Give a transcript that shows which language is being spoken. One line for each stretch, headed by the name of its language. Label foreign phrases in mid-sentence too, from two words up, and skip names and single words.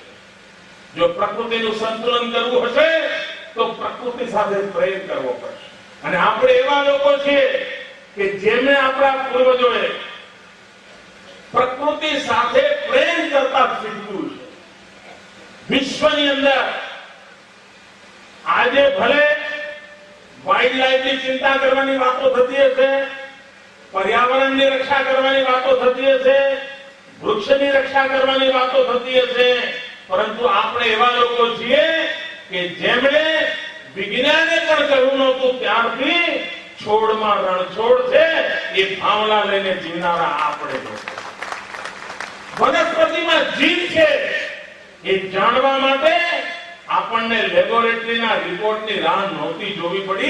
Gujarati: જો પ્રકૃતિનું સંતુલન કરવું હશે તો પ્રકૃતિ સાથે પ્રેમ કરવો પડશે અને આપણે એવા લોકો છીએ કે જેમને આપણા પૂર્વજોએ પ્રકૃતિ સાથે પ્રેમ કરતા શીખવ્યું છે। વિશ્વની અંદર આજે ભલે
English: wild lifeની
Gujarati: ચિંતા કરવાની વાતો થતી હશે, પર્યાવરણની રક્ષા કરવાની વાતો થતી હશે, વૃક્ષની રક્ષા કરવાની વાતો થતી હશે, પરંતુ આપણે એવા લોકો છીએ કે જેમણે વિજ્ઞાને પણ કહ્યું નહોતું ત્યારથી છોડમાં રણછોડ છે એ ભાવના લઈને જીવનારા આપણે લોકો। વનસ્પતિમાં જીવ છે એ જાણવા માટે આપણને લેબોરેટરીના રિપોર્ટની રાહ નહોતી જોવી પડી।